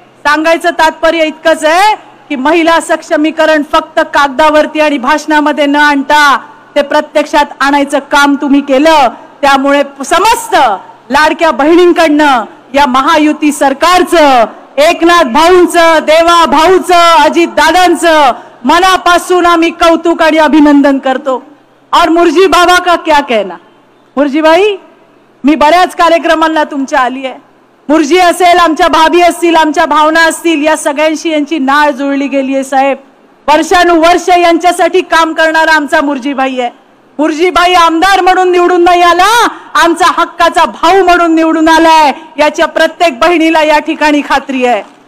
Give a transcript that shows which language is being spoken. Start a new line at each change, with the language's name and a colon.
Marathi: सांगायचं तात्पर्य इतकंच आहे की महिला सक्षमीकरण फक्त कागदावरती आणि भाषणामध्ये न आणता ते प्रत्यक्षात आणायचं काम तुम्ही केलं. त्यामुळे समस्त लाडक्या बहिणींकडनं या महायुती सरकारचं, एकनाथ भाऊंचं, देवा भाऊचं, अजित दादांचं मनापासून आम्ही कौतुक आणि अभिनंदन करतो.
Hindi: और मुर्जी बाबा का क्या कहना.
Marathi: मुर्जी भाई, मी बऱ्याच कार्यक्रमांना तुमच्या आली आहे. मुर्जी असेल, आमच्या भाभी असतील, आमच्या भावना असतील, या सगळ्यांशी यांची नाळ जुळली गेली आहे साहेब. वर्षानुवर्ष यांच्यासाठी काम करणारा आमचा मुर्जीभाई आहे. मुर्जीभाई आमदार म्हणून निवडून नाही आला, आमचा हक्काचा भाऊ म्हणून निवडून आलाय, याच्या प्रत्येक बहिणीला या ठिकाणी खात्री आहे.